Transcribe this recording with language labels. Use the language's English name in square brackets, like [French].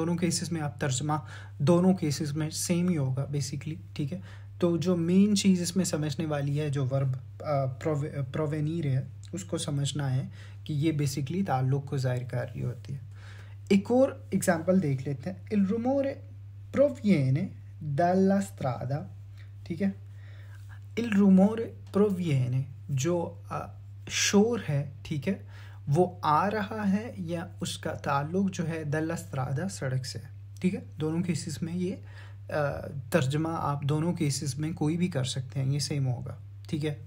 [Hindi] दोनों केसेस में आप तर्जमा दोनों केसेस में सेम ही होगा बेसिकली, ठीक है। तो जो मेन चीज़ इसमें समझने वाली है, जो वर्ब प्रोवेनीर है, उसको समझना है कि ये बेसिकली ताल्लुक़ को ज़ाहिर कर रही होती है। एक और एग्जांपल देख लेते हैं। [Italian] Il rumore proviene dalla strada, [Hindi] ठीक है। [Italian] Il rumore proviene, [Hindi] जो शोर है, ठीक है, वो आ रहा है या उसका ताल्लुक़ जो है [Italian] dalla strada, [Hindi] सड़क से, ठीक है। दोनों केसेस में ये तर्जमा आप दोनों केसेस में कोई भी कर सकते हैं, ये सेम होगा, ठीक है।